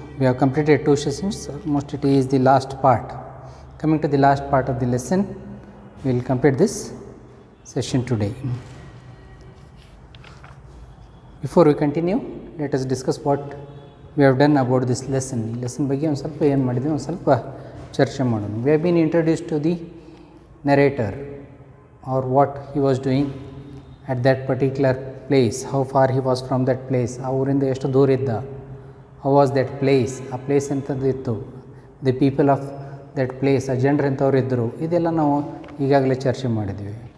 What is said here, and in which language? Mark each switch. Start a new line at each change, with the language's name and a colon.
English: We have completed 2 sessions. Almost it is the last part. Coming to the last part of the lesson, we will complete this session today. Before we continue, let us discuss what we have done about this lesson.
Kannada: ಈ lesson ಬಗ್ಗೆ ಒಂದು ಸ್ವಲ್ಪ ಏನು ಮಾಡಿದ್ವಿ, ಒಂದು ಸ್ವಲ್ಪ ಚರ್ಚೆ ಮಾಡೋಣ.
English: We have been introduced to the narrator or what he was doing at that particular place, how far he was from that place,
Kannada: ಆ ಊರಿಂದ ಎಷ್ಟು ದೂರ ಇದ್ದ,
English: how was that place,
Kannada: ಆ place ಎಂಥದ್ದಿತ್ತು,
English: the people of that place,
Kannada: ಆ ಜನರು ಎಂಥವ್ರು ಇದ್ದರು, ಇದೆಲ್ಲ ನಾವು ಈಗಾಗಲೇ ಚರ್ಚೆ ಮಾಡಿದ್ವಿ.